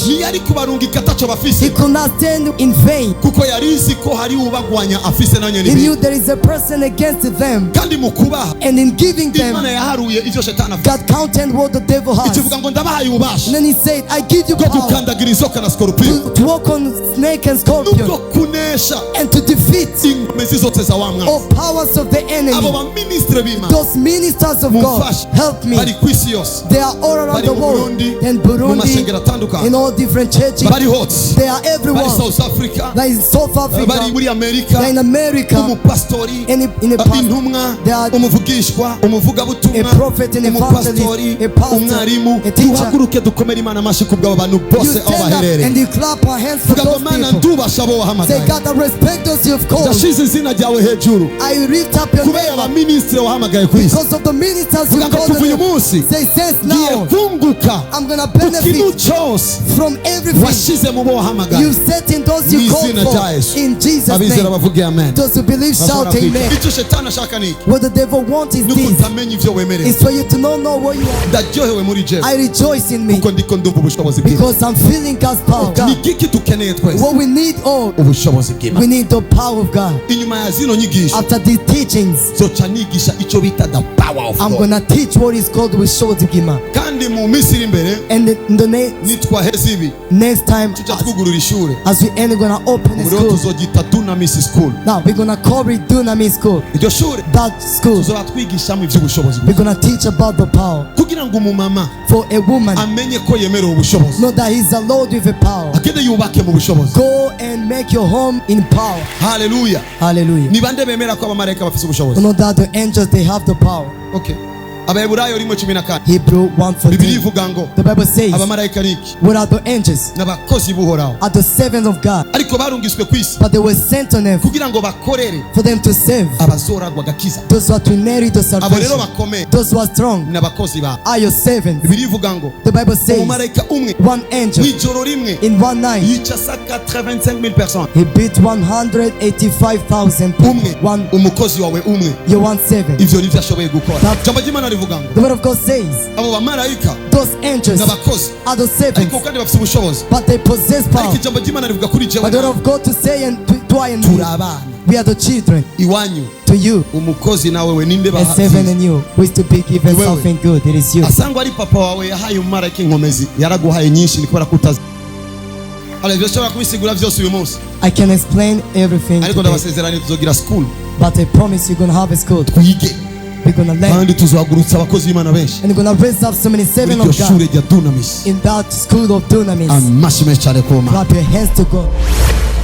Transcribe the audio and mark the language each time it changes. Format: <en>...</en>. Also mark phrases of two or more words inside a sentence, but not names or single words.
<rn>Ntiyari kubarungika ataco</rn> <en>He</en> <rn>bafise</rn> <en>could not stand in vain.</en> <rn>kuko yari izi ko hari ubagwanya afise nanyo</rn> <en>He</en> <rn>n'ibindi.</rn> <en>knew there is a person against them,</en> <rn>Kandi mu kubaha</rn> <en>and in giving</en> <rn>Imana</rn> <en>them,</en> <rn>yaharuye ivyo shetani afise.</rn> <en>God counted what the devil has.</en> <rn>Ikivuga ngo ndabahaye ububasha</rn> <en>And then He said, I give you</en> <rn>bwo</rn> <en>power</en> <rn>gukandagira inzoka na scorpion</rn> <en>to walk on snake and</en> <rn>n'ubwo</rn> <en>scorpion</en> <rn>kunesha</rn> <en>and to defeat</en> <rn>ingomezi zose za wa mwana.</rn> <en>all powers of the</en> <rn>Abo</rn> <en>enemy.</en> <rn>baministre b'Imana</rn> <en>Those ministers of God,</en> <rn>mumfashe</rn> <en>help me.</en> <rn>bari kw'isi yose,</rn> <en>They are all around</en> <rn>bari</rn> <en>the</en> <rn>mu</rn> <en>world.</en> <rn>Burundi,</rn> <en>In</en> <rn>mu</rn> <en>Burundi,</en> <rn>mashengero atandukanye,</rn> <en>in all different churches.</en> <rn>bari hose,</rn> <en>They are</en> <rn>bari</rn> <en>everywhere.</en> <rn>South Africa,</rn> <en>There is South</en> <rn>bari</rn> <en>Africa.</en> <rn>muri Amerika,</rn> <en>They are in America.</en> <rn>umupastori,</rn> <en>In a pastor,</en> <rn>intumwa,</rn> <en>They are</en> <rn>umuvugishwa, umuvugabutumwa,</rn> <en>a prophet, an</en> <rn>umupastori,</rn> <en>evangelist, a pastor,</en> <rn>umwarimu.</rn> <en>a teacher.</en> <rn>Duhaguruke dukomere Imana amashyi kubw'abo bantu</rn> <en>You</en> <rn>bose aho</rn> <en>stand up</en> <rn>baherereye.</rn> <en>and you clap our hands for</en> <rn>Vuga ngo</rn> <en>those</en> <rn>Mana</rn> <en>people.</en> <rn>ndubasha abo</rn> <en>Say,</en> <rn>wahamagaye.</rn> <en>God, I respect those you have called.</en> <rn>Ndashize izina ryawe hejuru</rn> <en>I lift up your</en> <rn>kubera</rn> <en>name</en> <rn>abaministre wahamagaye ku isi.</rn> <en>because of the ministers you</en> <rn>Vuga ngo</rn> <en>called</en> <rn>kuva uyu</rn> <en>them.</en> <rn>munsi</rn> <en>Say, since</en> <rn>ngiye</rn> <en>now,</en> <rn>kunguka</rn> <en>I'm going to</en> <rn>ku kintu</rn> <en>benefit</en> <rn>cyose</rn> <en>from everything</en> <rn>washize mu bo wahamagaye.</rn> <en>you set in those you called</en> <rn>Mw'izina rya</rn> <en>for.</en> <rn>Yesu.</rn> <en>In Jesus'</en> <rn>Abizera</rn> <en>name.</en> <rn>bavuge amen.</rn> <en>Those who believe shout amen.</en> <rn>Icyo shetani ashaka ni iki?</rn> <en>What the devil wants is</en> <rn>Nuko</rn> <en>this.</en> <rn>utamenya ivyo wemerewe.</rn> <en>It's for you to not know what you are.</en> <rn>Ndaryohewe muri jewe</rn> <en>I rejoice in me</en> <rn>kuko ndiko ndumva ubushobozi bw'Imana.</rn> <en>because I'm feeling God's power.</en> <rn>Ni giki dukeneye twese?</rn> <en>What we need all,</en> <rn>Ubushobozi bw'Imana.</rn> <en>we need the power of God.</en> <rn>Inyuma ya zino nyigisho</rn> <en>After these teachings,</en> <rn>zoca nigisha icyo bita</rn> <en>the power of I'm God. going to teach what is called</en> <rn>Ubushobozi bw'Imana. Kandi mu minsi iri imbere</rn> <en>And in the</en> <rn>nitwaheze ibi</rn> <en>next time,</en> <rn>tuja twugurura ishuri.</rn> <en>as we end, we're going to open a</en> <rn>Ubu rero</rn> <en>school.</en> <rn>tuzogita Dunamis School.</rn> <en>Now, we're going to call it Dunamis School.</en> <rn>Iryo shuri</rn> <en>That school,</en> <rn>tuzora twigishamo ivy'ubushobozi</rn> <en>we're</en> <rn>bw'Imana.</rn> <en>going to teach about the power.</en> <rn>Kugira ngo umumama</rn> <en>For a woman,</en> <rn>amenye ko yemerewe ubushobozi.</rn> <en>know that He's the Lord with a power.</en> <rn>Agende yubake mu bushobozi.</rn> <en>Go and make your home in power.</en> <rn>Hallelujah.</rn> <en>Hallelujah.</en> <rn>Ni bande bemera ko abamarayika bafise</rn> <en>You</en> <rn>ubushobozi?</rn> <en>know that the angels, they have the power.</en> <rn>Okay. Abaheburayo 1:14.</rn> <en>Hebrew</en> <rn>Bibiliya</rn> <en>1:14.</en> <rn>ivuga ngo</rn> <en>The Bible says,</en> <rn>abamarayika ni iki?</rn> <en>what are the angels?</en> <rn>N'abakozi buhoraho.</rn> <en>Are the servants of God.</en> <rn>Ariko barungiswe ku isi</rn> <en>But they were sent on earth</en> <rn>kugira ngo bakorere</rn> <en>for them to save</en> <rn>abazoragwa agakiza.</rn> <en>those who are to inherit the</en> <rn>Abo rero</rn> <en>salvation.</en> <rn>bakomeye</rn> <en>Those who are strong</en> <rn>n'abakozi ba.</rn> <en>are your servants.</en> <rn>Bibiliya ivuga ngo</rn> <en>The Bible says,</en> <rn>umumarayika umwe</rn> <en>one angel</en> <rn>mw'ijoro rimwe</rn> <en>in one night,</en> <rn>yica 185,000 personnes.</rn> <en>he beat 185,000 people.</en> <rn>Umwe,</rn> <en>One,</en> <rn>umukozi wawe umwe,</rn> <en>your one servant.</en> <rn>ivyo nivyo ashoboye gukora.</rn> <en>That-</en> <rn>Jambo ry'Imana rivuga ngo</rn> <en>The word of God says,</en> <rn>abo bamarayika</rn> <en>those angels</en> <rn>n'abakozi</rn> <en>are the servants,</en> <rn>ariko kandi bafise ubushobozi.</rn> <en>but they possess</en> <rn>Ariko</rn> <en>power.</en> <rn>ijambo ry'Imana rivuga kuri jewe</rn> <en>But the word of God to say and to Dwyer and</en> <rn>turi</rn> <en>me,</en> <rn>abana</rn> <en>we are the children.</en> <rn>iwanyu</rn> <en>To you,</en> <rn>umukozi nawe we ninde</rn> <en>a servant in you, who is to be given</en> <rn>Wewe.</rn> <en>something good. It is you.</en> <rn>asangwa ari papa wawe yahaye umumarayika inkomezi yaraguhaye nyinshi ni kubera kutazi ibyo ushobora kubisigura byose uyu munsi</rn> <en>I can explain everything</en> <rn>ariko</rn> <en>today,</en> <rn>ndabasezeranye tuzogira school</rn> <en>but I promise you're gonna have a school.</en> <rn>twige</rn> <en>We're gonna learn,</en> <rn>kandi tuzahagurutsa abakozi b'Imana benshi</rn> <en>and we're gonna raise up so many</en> <rn>muri</rn> <en>servants</en> <rn>iryo</rn> <en>of</en> <rn>shure</rn> <en>God</en> <rn>rya dunamis</rn> <en>in that school of dunamis.</en> <rn>amashyi menshi cyane ku Mana</rn> <en>Clap your hands to God.</en>